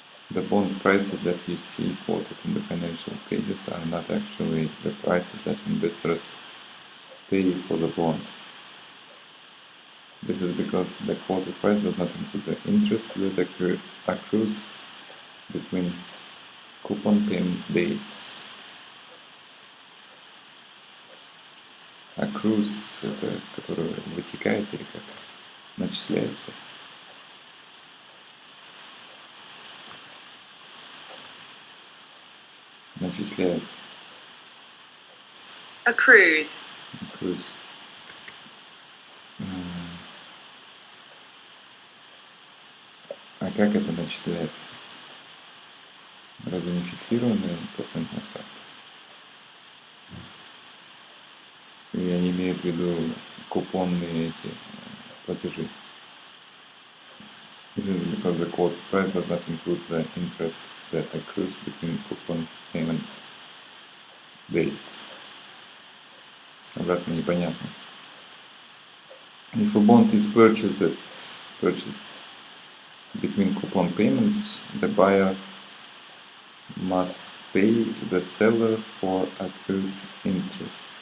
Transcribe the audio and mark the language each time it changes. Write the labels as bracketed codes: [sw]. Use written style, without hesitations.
[en] The bond prices that you see quoted in the financial pages are not actually the prices that investors pay for the bond. This is because the quoted price does not include the interest that accrues between coupon payment dates. [ru] Accrues — это который вытекает или как? Начисляется. Начисляет. [en] Accrues. Accrues. [ru] А как это начисляется? Разве не фиксированная процентная ставка? Или они имеют в виду купонные эти платежи? [en] Because the quoted price does not include the interest that accrues between coupon payment dates. [ru] Обратно непонятно. [en] If a bond is purchased between coupon payments, the buyer must pay the seller for accrued interest.